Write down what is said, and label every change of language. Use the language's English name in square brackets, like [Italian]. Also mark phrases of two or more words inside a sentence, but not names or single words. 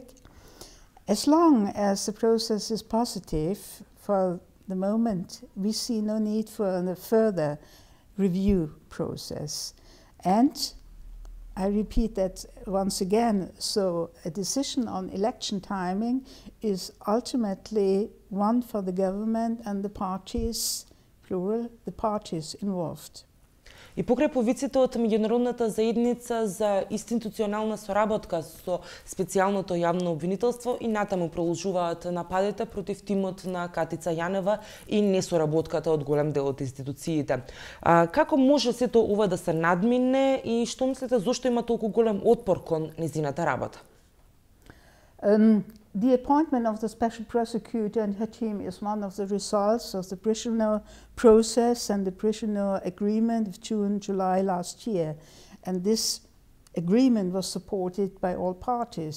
[English] As long as the process is positive, for the moment, we see no need for a further review process. And I repeat that once again, so a decision on election timing is ultimately one for the government and the parties, plural, the parties involved. [Macedonian] И покрај повиците од меѓународната заедница за институционална соработка со специјалното јавно обвинителство и натаму продолжуваат нападите против тимот на Катица Јанева и несоработката од голем дел од институциите. Како може сето ова да се надмине и што мислите зошто има толку голем отпор кон незината работа? [English] The appointment of the special prosecutor and her team is one of the results of the prisoner process and the prisoner agreement of June-July last year. And this agreement was supported by all parties.